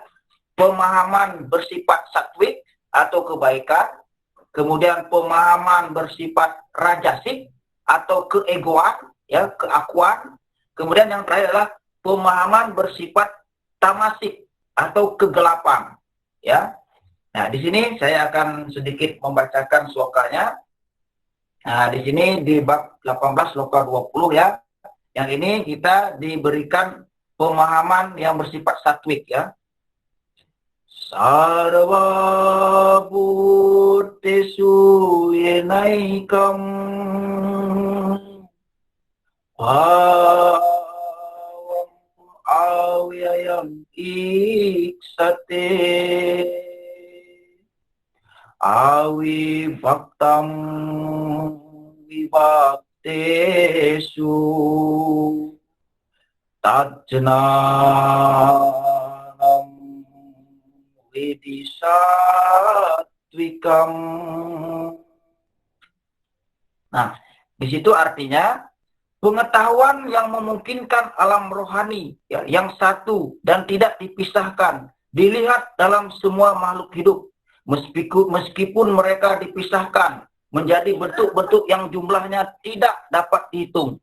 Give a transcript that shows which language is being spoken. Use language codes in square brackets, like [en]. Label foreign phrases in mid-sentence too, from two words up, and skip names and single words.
[id] Pemahaman bersifat satwik atau kebaikan, kemudian pemahaman bersifat rajasik atau keegoan, ya, keakuan, kemudian yang terakhir adalah pemahaman bersifat tamasik atau kegelapan, ya. Nah, di sini saya akan sedikit membacakan slokanya. Nah, di sini di bab 18 sloka 20, ya. Yang ini kita diberikan pemahaman yang bersifat satwik, ya. [sa] सर्व भूतेषु येनैकम् अव्ययम् ईक्षते अविभक्तम् विभक्तेषु तज्ज्ञानम् विद्धिसात्त्विकम्. [id] Nah, di situ artinya pengetahuan yang memungkinkan alam rohani, ya, yang satu dan tidak dipisahkan, dilihat dalam semua makhluk hidup, meskipun mereka dipisahkan menjadi bentuk-bentuk yang jumlahnya tidak dapat dihitung.